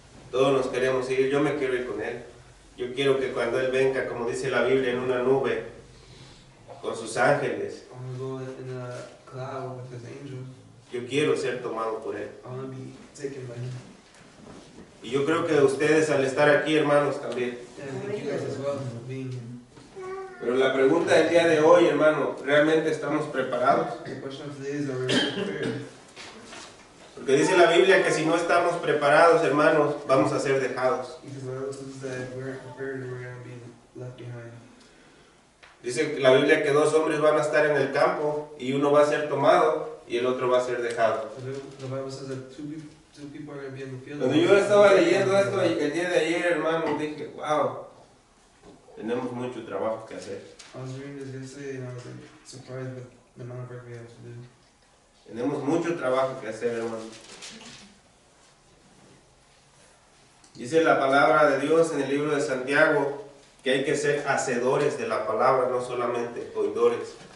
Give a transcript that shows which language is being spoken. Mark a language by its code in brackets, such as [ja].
[es] Todos nos queremos ir, yo me quiero ir con Él. Yo quiero que cuando Él venga, como dice la Biblia, en una nube, con sus ángeles, [en] I want to go in a cloud with his angels. [es] yo quiero ser tomado por Él. [en] I want to be taken by him. [es] Y yo creo que ustedes al estar aquí, hermanos, también. [en] And I think you guys as well, being here. [es] Pero la pregunta del día de hoy, hermano, ¿realmente estamos preparados? [en] The question of today is, are we really prepared? [es] Porque dice la Biblia que si no estamos preparados, hermanos, vamos a ser dejados. [en] Because the Bible tells us that if we're prepared, we're going to be left behind. [es] Dice la Biblia que dos hombres van a estar en el campo y uno va a ser tomado y el otro va a ser dejado. [en] The Bible says that two people are going to be in the field. [es] Cuando yo estaba leyendo esto el día de ayer, hermano, dije, wow, tenemos mucho trabajo que hacer. [en] I was reading this yesterday and I was like, surprised with the amount of work we have to do. [es] Tenemos mucho trabajo que hacer, hermano. Dice la palabra de Dios en el libro de Santiago que hay que ser hacedores de la palabra, no solamente oidores.